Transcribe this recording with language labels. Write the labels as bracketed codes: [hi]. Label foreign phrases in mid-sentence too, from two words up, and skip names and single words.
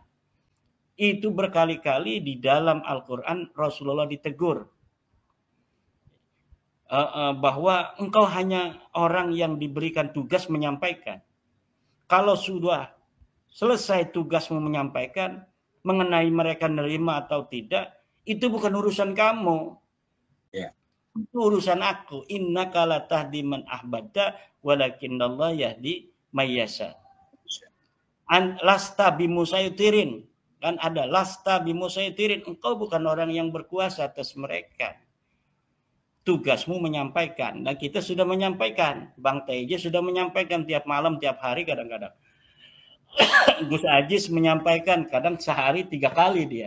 [id] Itu berkali-kali di dalam Al-Quran Rasulullah ditegur bahwa engkau hanya orang yang diberikan tugas menyampaikan. Kalau sudah selesai tugasmu menyampaikan, mengenai mereka nerima atau tidak, itu bukan urusan kamu. Itu urusan aku. [ar] إنك لا تهدي من أحببت ولكن الله يهدي من يشاء. لست بمسيطر. [id] Kan ada [ar] لست بمسيطر. [id] Engkau bukan orang yang berkuasa atas mereka. Tugasmu menyampaikan. Dan kita sudah menyampaikan. Bang TJ sudah menyampaikan tiap malam, tiap hari kadang-kadang. Gus Ajis menyampaikan kadang sehari 3 kali dia.